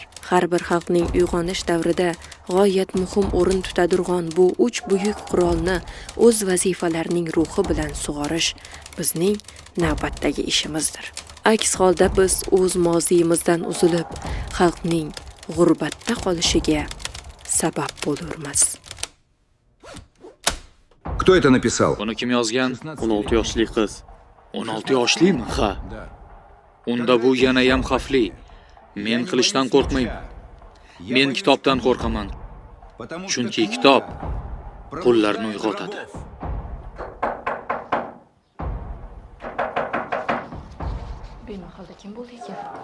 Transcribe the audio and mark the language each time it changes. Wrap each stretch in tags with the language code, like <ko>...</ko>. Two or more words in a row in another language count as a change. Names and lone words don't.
<uz>Har bir xalqning uyg'onish davrida g'oyat muhim o'rin tutadirg'on bu uch buyuk qurolni o'z vazifalarining ruhi bilan sug'orish bizning navbatdagi ishimizdir. Aks holda biz o'z moziyimizdan uzilib, xalqning g'urbatda qolishiga sabab bo'lurmiz.</uz> <ru>Кто это написал?</ru> <uz>Buni kim yozgan? 16 yoshli qiz. 16 yoshlimi? Ha. Unda bu yana ham xavfli. Men qilishdan qo'rqmayman. Men kitobdan qo'rqaman. Chunki kitob qullarni uyg'otadi. Bemahalda kim bo'ldi ekan?</uz>